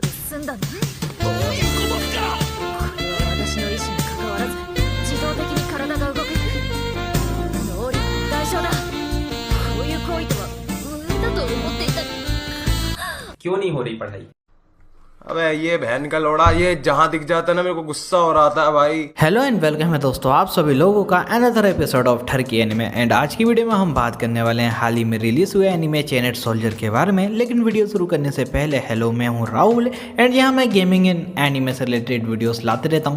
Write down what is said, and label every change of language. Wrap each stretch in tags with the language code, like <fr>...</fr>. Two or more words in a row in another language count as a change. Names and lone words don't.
<ja>すんだな。どういうことっすか。これは私の意思に関わらず自動的に体が動く能力の代償だ。こういう行為とは無縁だと思っていた。</ja> <hi>क्यों नहीं हो रही पढ़ाई? अबे ये बहन का लोड़ा, ये जहाँ दिख जाता है ना मेरे को गुस्सा हो रहा था भाई।</hi> <en>hello and welcome</en> <hi>है दोस्तों आप सभी लोगों का</hi> <en>another episode of</en> <hi>ठरकी एनिमे। एंड आज की वीडियो में हम बात करने वाले हैं हाल ही में रिलीज हुए एनिमे चेनेट सोल्जर के बारे में। लेकिन वीडियो शुरू करने से पहले हेलो, मैं हूं राहुल एंड यहाँ मैं</hi> <en>gaming in anime</en> <hi>से</hi> <en>related videos</en> <hi>लाते रहता हूँ।</hi>